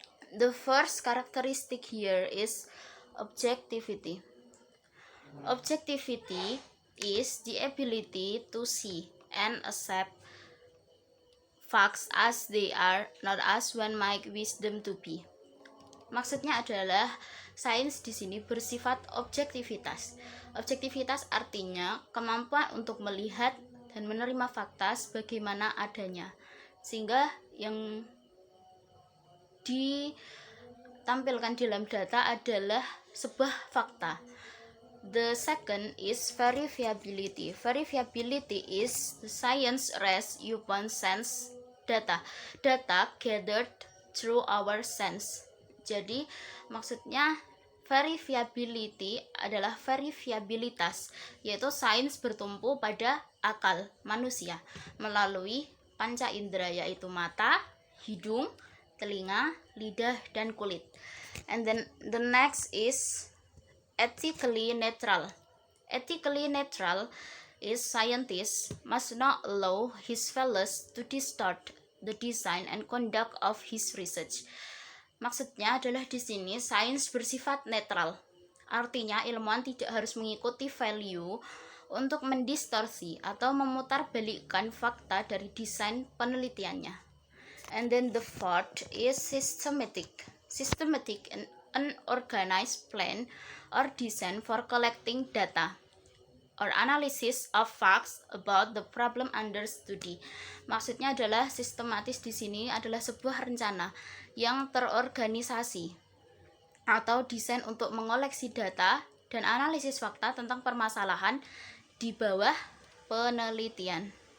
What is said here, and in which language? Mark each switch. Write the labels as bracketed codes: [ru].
[en] The first characteristic here is objectivity. Objectivity is the ability to see and accept facts as they are, not as one might wish them to be. [id] Maksudnya adalah sains di sini bersifat objektivitas. Objektivitas artinya kemampuan untuk melihat dan menerima fakta sebagaimana adanya, sehingga yang ditampilkan dalam data adalah sebuah fakta. [en] The second is verifiability. Verifiability is the science rests upon sense data. Data gathered through our sense. [id] Jadi maksudnya verifiability adalah verifiabilitas, yaitu sains bertumpu pada akal manusia melalui panca indera, yaitu mata, hidung, telinga, lidah, dan kulit. [en] And then the next is ethically neutral. Ethically neutral is scientist must not allow his fellows to distort the design and conduct of his research. [id] Maksudnya adalah di sini sains bersifat netral. Artinya ilmuwan tidak harus mengikuti value untuk mendistorsi atau memutarbalikkan fakta dari desain penelitiannya. [en] And then the fourth is systematic. Systematic and unorganized plan or design for collecting data or analysis of facts about the problem under study. [id] Maksudnya adalah sistematis di sini adalah sebuah rencana yang terorganisasi atau desain untuk mengoleksi data dan analisis fakta tentang permasalahan di bawah penelitian.